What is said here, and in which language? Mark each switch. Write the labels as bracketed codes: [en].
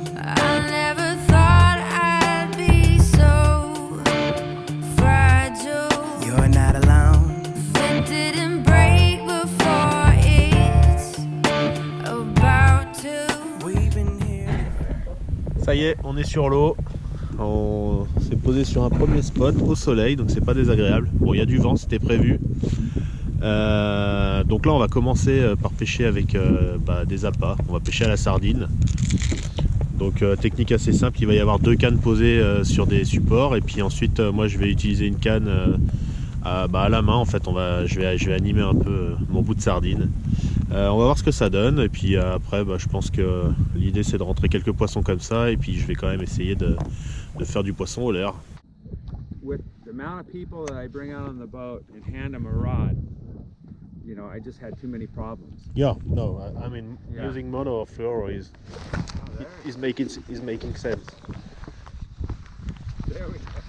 [en] I never thought I'd be so fragile. You're not alone. It didn't break before it's about to. We've been here. [fr] Ça y est, on est sur l'eau. On s'est posé sur un premier spot au soleil, donc c'est pas désagréable. Bon, il y a du vent, c'était prévu. Donc là, on va commencer par pêcher avec des appâts. On va pêcher à la sardine. Donc technique assez simple, il va y avoir 2 cannes posées sur des supports, et puis ensuite moi je vais utiliser une canne à la main. En fait, je vais animer un peu mon bout de sardine. On va voir ce que ça donne, et puis après je pense que l'idée c'est de rentrer quelques poissons comme ça, et puis je vais quand même essayer de faire du poisson au leurre. [en] With the amount of people that I bring out on the boat and hand them a rod, you know, I just had too many problems. Yeah, no, I mean Yeah. using mono or fluoro is making sense. There we go.